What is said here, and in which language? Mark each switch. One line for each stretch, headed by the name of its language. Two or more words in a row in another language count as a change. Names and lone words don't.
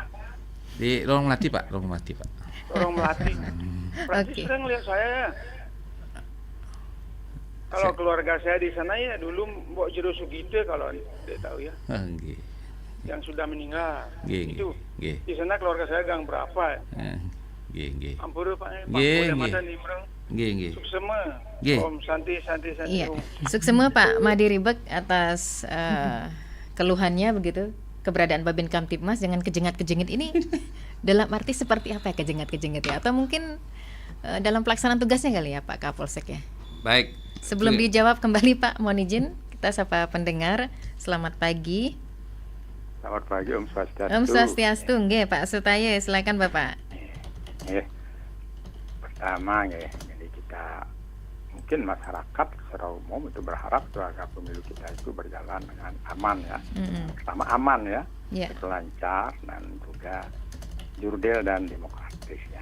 Indonesian: Di Lorong Melati Pak, Lorong Melati Pak. Lorong Melati. Berarti sering lihat saya ya. Kalau keluarga saya di sana ya dulu Mbok Jero Sugite kalau tidak tahu ya. Nggih. Yang sudah meninggal. Nggih, Itu. nggih. Di sana keluarga saya gang berapa ya? Nggih, nggih. Ampura Pak. Nggih, Boleh nggih. mata nimbreng. Nggih, nggih. Suksema. Nggih.
Balinese: Om Santi.
Indonesian: Iya. Suksema Pak Made Ribek atas keluhannya begitu. Keberadaan Babin Kamtibmas dengan kejengat-kejengit ini dalam arti seperti apa ya kejengat-kejengit ya? Atau mungkin dalam pelaksanaan tugasnya kali ya Pak Kapolsek ya? Baik. Sebelum dijawab kembali Pak, mohon izin kita sapa pendengar. Selamat pagi. Selamat pagi
Balinese: Om Swastiastu. Om Swastiastu, nggih Pak Sutaya,
Indonesian: silakan Bapak. Pertama ya, jadi kita mungkin masyarakat secara umum itu berharap agar pemilu kita itu berjalan dengan aman ya. Pertama aman ya, lancar dan juga jurdil dan demokratis ya.